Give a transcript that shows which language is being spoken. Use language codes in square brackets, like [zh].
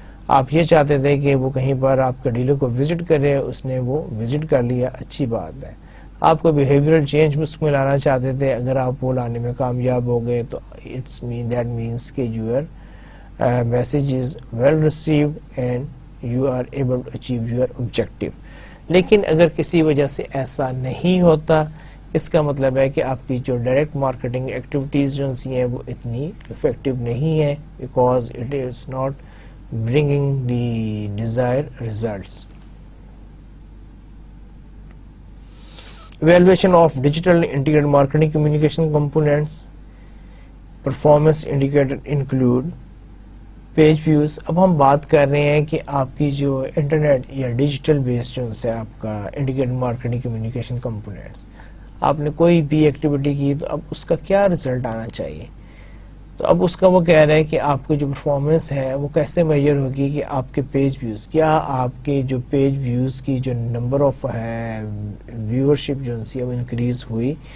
[ur] آپ یہ چاہتے تھے کہ وہ کہیں پر آپ کے ڈیلر کو وزٹ کرے, اس نے وہ وزٹ کر لیا, اچھی بات ہے. آپ کو بیہیویئرل چینج اس میں لانا چاہتے تھے, اگر آپ وہ لانے میں کامیاب ہو گئے تو [en] that means [ur] کہ [en] Your message is well received and you are able to achieve your objective. [ur] لیکن اگر کسی وجہ سے ایسا نہیں ہوتا, اس کا مطلب ہے کہ آپ کی جو ڈائریکٹ مارکیٹنگ ایکٹیویٹیز جو ہیں وہ اتنی افیکٹو نہیں ہے, [en] Because it is not bringing the desire results. Evaluation of digital integrated marketing communication components. Performance indicator include page views. [ur] اب ہم بات کر رہے ہیں کہ آپ کی جو انٹرنیٹ یا ڈیجیٹل بیس جو ہے آپ کا انٹیگریٹڈ مارکیٹنگ کمیونیکیشن کمپوننٹس, آپ نے کوئی بھی ایکٹیویٹی کی تو اب اس کا کیا رزلٹ آنا چاہیے. تو اب اس کا وہ کہہ رہا ہے کہ آپ کی جو پرفارمنس ہے وہ کیسے میجر ہوگی, کہ آپ کے پیج ویوز, کیا آپ کے جو پیج ویوز کی جو نمبر آف ہے ویورشپ جو ہے وہ انکریز ہوئی.